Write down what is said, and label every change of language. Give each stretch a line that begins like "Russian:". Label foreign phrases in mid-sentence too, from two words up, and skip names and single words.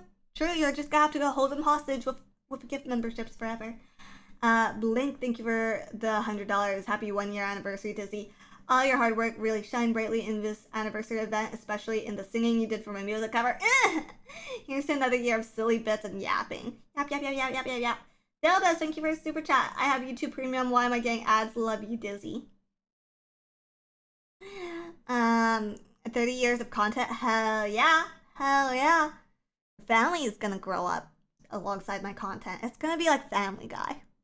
English: True, you're just gonna have to go hold them hostage with gift memberships forever. Blink, thank you for the $100. Happy 1 year anniversary, Dizzy. All your hard work really shined brightly in this anniversary event, especially in the singing you did for my music cover. Here's to another year of silly bits and yapping. Yap, yap, yap, yap, yap, yap, yap. Dildos, thank you for a super chat. I have YouTube Premium. Why am I getting ads? Love you, Dizzy. 30 years of content. Hell yeah. Hell yeah. Family is gonna grow up alongside my content. It's gonna be like Family Guy.